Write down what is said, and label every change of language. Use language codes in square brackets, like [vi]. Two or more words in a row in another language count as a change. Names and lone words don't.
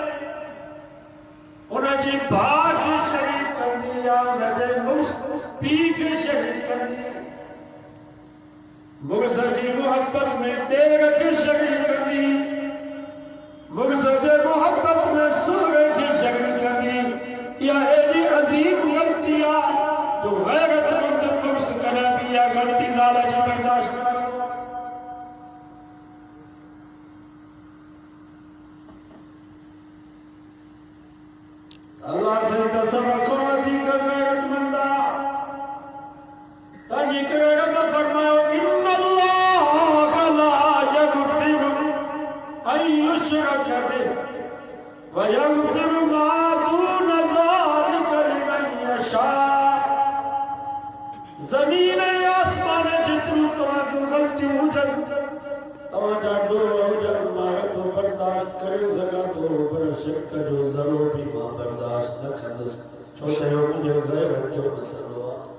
[sd] उनजी भाउ खे शरीक कंदी या उनजे मुड़स पीउ खे शरीक कंदी मुड़स जी मोहब्बत में ॾेर खे शरीक कंदी मुड़स जे मोहब्बत में सहुरे खे शरीक कंदी इहा एॾी अज़ीम ग़लती आहे जो गैरतमंद मुड़स कॾहिं बि इहा ग़लती ज़ाल जी बर्दाश्त न कंदो अल्लाह से सब को वधीक गैरतमंद आहे तंहिंजे करे रब फरमायो [ar] إن الله لا يغفر أن يشرك به ويغفر ما دون ذلك لمن يشاء [sd] ज़मीन ऐं आसमान जेतिरियूं तव्हां जूं ग़लतियूं हुजनि तव्हांजा ॾोह हुजनि मां रब बर्दाश्त करे सघां थो पर शिरक जो ज़रो बि मां बर्दाश्त न कंदुसि छो त इहो मुंहिंजो गैरत जो मसइलो आहे